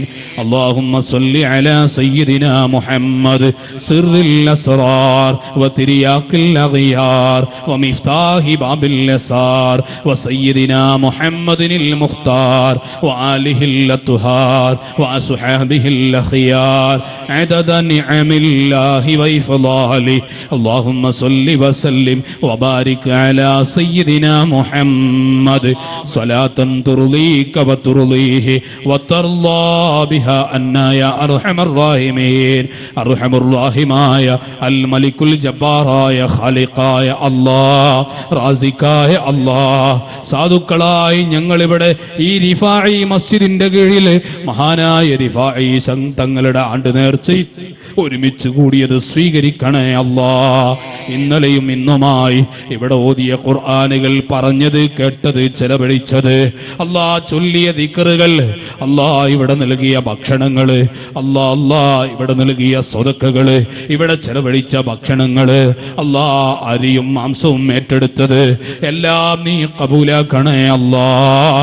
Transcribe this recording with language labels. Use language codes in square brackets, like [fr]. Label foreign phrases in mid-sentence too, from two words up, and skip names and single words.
[ar] اللهم صل على سيدنا محمد سر الأسرار وترياق الأغيار ومفتاح باب اليسار وسيدنا محمد المختار وآله الأطهار وأصحابه الأخيار عدد نعم الله وإفضاله. اللهم صل وسلم وبارك على سيدنا محمد صلاة ترضيك وترضيه وترضى بها عنا يا أرحم الراحمين. أرحم الراحمين الملك الجبار يا خالق يا الله رازق يا الله. [ml] സാധുക്കളായി ഞങ്ങൾ ഇവിടെ ഈ റിഫാഇ മസ്ജിദിന്റെ കീഴിൽ മഹാനായ റിഫാഇ തങ്ങളുടെ ആണ്ട് നേർച്ച ഒരുമിച്ച് കൂടിയത് സ്വീകരിക്കണേ അല്ലാഹ്. ഇന്നലെയും ഇന്നുമായി ഇവിടെ ഓതിയ ഖുർആനുകൾ പറഞ്ഞത് കേട്ടത് ചെലവഴിച്ചത് അല്ലാഹ് ചൊല്ലിയ ദിക്റുകൾ അല്ലാഹ് ഇവിടെ നൽകിയ ഭക്ഷണങ്ങൾ അല്ലാഹ് ഇവിടെ നൽകിയ സ്വതക്കകൾ ഇവിടെ ചെലവഴിച്ച ഭക്ഷണങ്ങൾ അല്ലാഹ് അരിയും മാംസവും ഏറ്റെടുത്തത് എല്ലാം നീ ഖബൂലാക്കണേ അല്ലാഹ്.